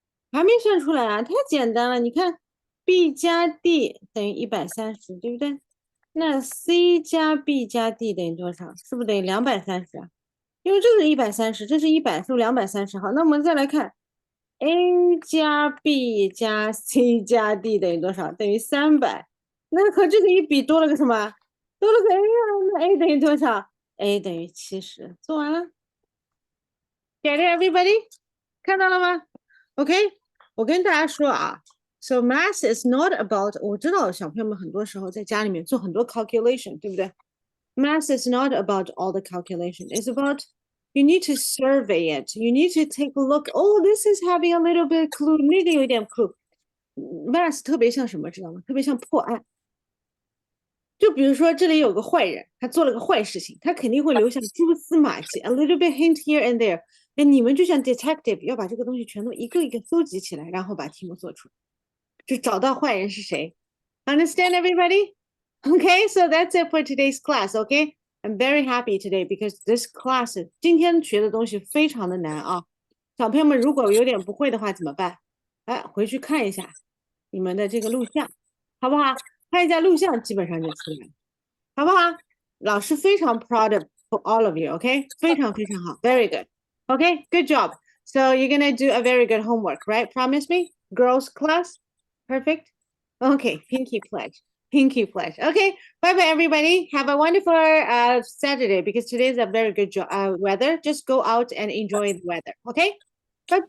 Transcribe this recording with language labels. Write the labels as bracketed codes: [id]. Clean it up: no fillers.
[zh] 还没算出来啊，太简单了。你看，B 加 D 等于130，对不对？那 C 加 B 加 D 等于多少？是不是等于230啊？因为这是130，这是100，是不是230？好，那我们再来看 A 加 B 加 C 加 D 等于多少？等于300。那和这个一比，多了个什么？多了个 A 啊。那 A 等于多少？A 等于70。做完了。 [en] Get it, everybody？ [zh] 看到了吗 ？OK，我跟大家说啊。 [en] So math is not about， [zh] 我知道小朋友们很多时候在家里面做很多 calculation， 对不对？ [en] Math is not about all the calculation. It's about you need to survey it. You need to take a look. Oh, this is having a little bit clue. [zh] 那个有点 clue. Math 特别像什么，知道吗？特别像破案。就比如说这里有个坏人，他做了个坏事情，他肯定会留下蛛丝马迹 ， [en] a little bit hint here and there。 [zh] 那你们就像 detective， 要把这个东西全都一个一个搜集起来，然后把题目做出来，就找到坏人是谁。 [en] Understand everybody? Okay, so that's it for today's class. Okay, I'm very happy today because this class [zh] 今天学的东西非常的难啊。小朋友们如果有点不会的话怎么办？哎，回去看一下你们的这个录像，好不好？看一下录像，基本上就出来了，好不好？老师非常 [en] proud of all of you. Okay, [zh] 非常非常好 [en] ，very good. Okay, good job. So you're gonna do a very good homework, right? Promise me, girls class, perfect. Okay, pinky pledge. Pinky pledge. Okay, bye bye, everybody. Have a wonderful Saturday because today is a very good weather. Just go out and enjoy the weather. Okay, bye bye.